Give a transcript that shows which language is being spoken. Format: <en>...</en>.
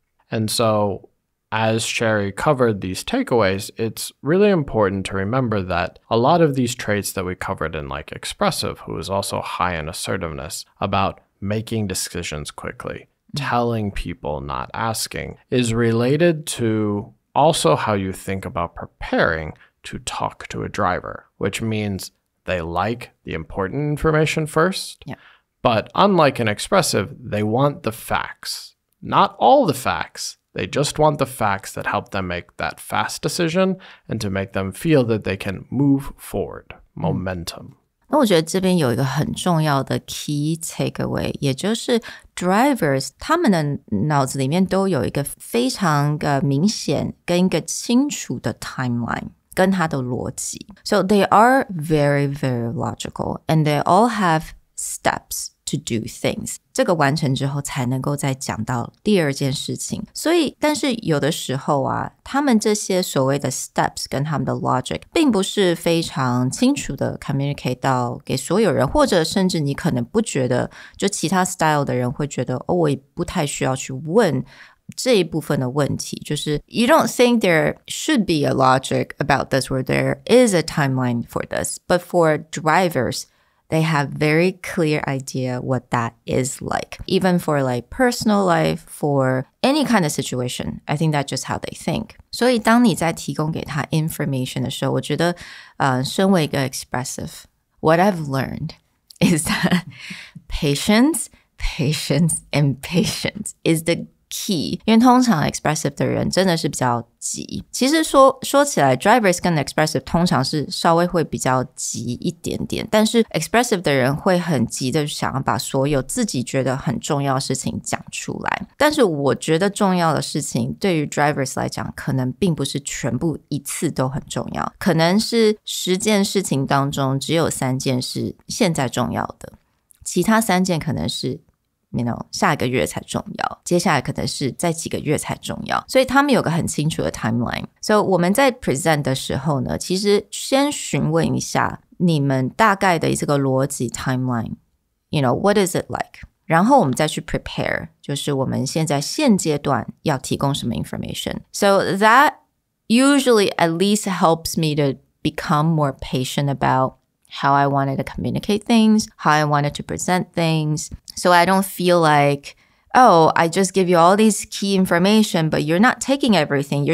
<en>And so, as Sherry covered these takeaways, it's really important to remember that a lot of these traits that we covered in like Expressive, who is also high in assertiveness, about making decisions quickly, telling people, not asking, is related to also how you think about preparing to talk to a driver, which means they like the important information first. Yeah. But unlike in Expressive, they want the facts. Not all the facts. They just want the facts that help them make that fast decision and to make them feel that they can move forward. Momentum.</en> <zh>那我觉得这边有一个很重要的 key takeaway， 也就是 drivers 他们的脑子里面都有一个非常明显跟一个清楚的 timeline 跟它的逻辑。</zh> <en>So they are very, very logical and they all have steps to do things.</en> <zh>这个完成之后才能够再讲到第二件事情。所以但是有的时候啊，他们这些所谓的 steps 跟他们的 logic 并不是非常清楚的 communicate 到给所有人，或者甚至你可能不觉得，就其他 style 的人会觉得我也不太需要去问这一部分的问题，就是</zh> <en>you don't think there should be a logic about this or there is a timeline for this, but for drivers they have very clear idea what that is like. Even for like personal life, for any kind of situation, I think that's just how they think.</en> <zh>所以当你在提供给他 information 的时候，我觉得身为一个 expressive,</zh> <en>what I've learned is that patience, and patience is the</en> <zh>key， 因为通常 expressive 的人真的是比较急。其实说起来 drivers 跟 expressive 通常是稍微会比较急一点点，但是 expressive 的人会很急的想要把所有自己觉得很重要的事情讲出来，但是我觉得重要的事情对于 drivers 来讲可能并不是全部一次都很重要，可能是10件事情当中只有3件是现在重要的，其他3件可能是下一个月才重要，接下来可能是在几个月才重要，所以他们有个很清楚的 timeline。所以我们在 present 的时候呢，其实先询问一下你们大概的这个逻辑 timeline，</zh> <en>what is it like，</en> <zh>然后我们再去 prepare， 就是我们现阶段要提供什么 information。</zh> <en>So that usually at least helps me to become more patient about how I wanted to communicate things, how I wanted to present things, so I don't feel like, oh, I just give you all these key information, but you're not taking everything.</en>